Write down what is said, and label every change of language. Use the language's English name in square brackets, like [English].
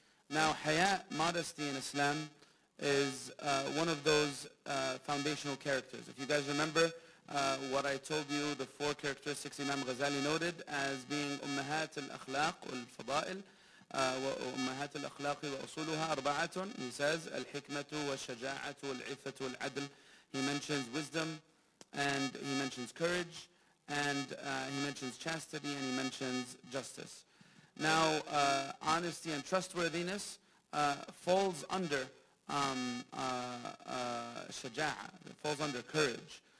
[English] Now, hayat, modesty in Islam, is one of those foundational characters. If you guys remember what I told you, the 4 characteristics Imam Ghazali noted as being [Arabic] أمهات الأخلاق والفضائل وأمهات الأخلاق وأصولها أربعة. [English] He says [Arabic] الحكمة والشجاعة والعفة والعدل. [English] He mentions wisdom, and he mentions courage, and he mentions chastity, and he mentions justice. Now, honesty and trustworthiness falls under shaja'a, it falls under courage.